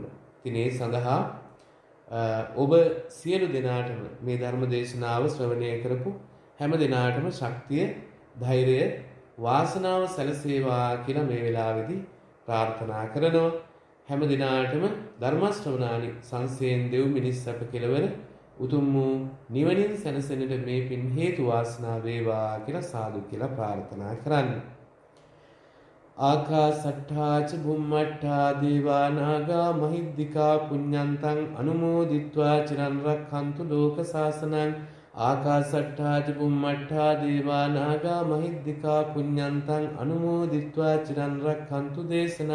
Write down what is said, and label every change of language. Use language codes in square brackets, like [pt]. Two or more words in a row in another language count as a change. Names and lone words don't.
[si] ඉතින් ඒ සඳහා ඔබ සියලු දෙනාටම මේ ධර්ම දේශනාව ශ්‍රවණය කරපු හැම දෙනාටම ශක්තිය, ධෛර්යය, වාසනාව සැලසේවා කියලා මේ වෙලාවේදී ප්‍රාර්ථනා කරනවා. හැම දිනාටම ධර්ම ශ්‍රවණානි සංසයෙන් දෙව් මිනිස් අප කෙලවර උතුම් වූ නිවනින් සැනසෙන්නට මේ පින් හේතු වාසනා වේවා කියලා සාදු කියලා ප්‍රාර්ථනා කරන්න. [pi] ආකාසට්ඨා ච බුම්මට්ඨා දේවා නාග මහිද්దికා පුඤ්ඤන්තං අනුමෝදිත්වා චිරන් රක්ඛන්තු ලෝක සාසනං. ආකාසට්ඨා ච බුම්මට්ඨා දේවා නාග මහිද්దికා පුඤ්ඤන්තං අනුමෝදිත්වා චිරන් රක්ඛන්තු දේශනං.